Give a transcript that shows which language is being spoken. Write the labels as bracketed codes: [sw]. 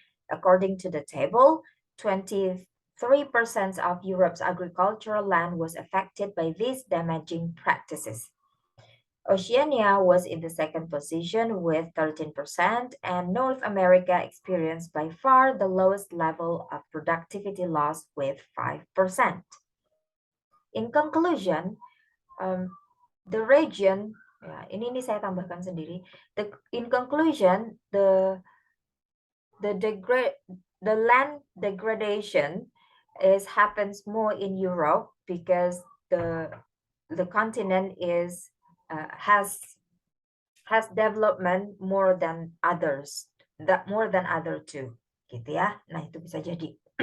[en] According to the table, 23% of Europe's agricultural land was affected by these damaging practices. Oceania was in the second position with 13%, and North America experienced by far the lowest level of productivity loss with 5%. In conclusion, the region, [id] ya, ini saya tambahkan sendiri. [en] In conclusion, the land degradation happens more in Europe because the continent has development more than others, more than other two, [id] gitu ya. Nah, itu bisa jadi.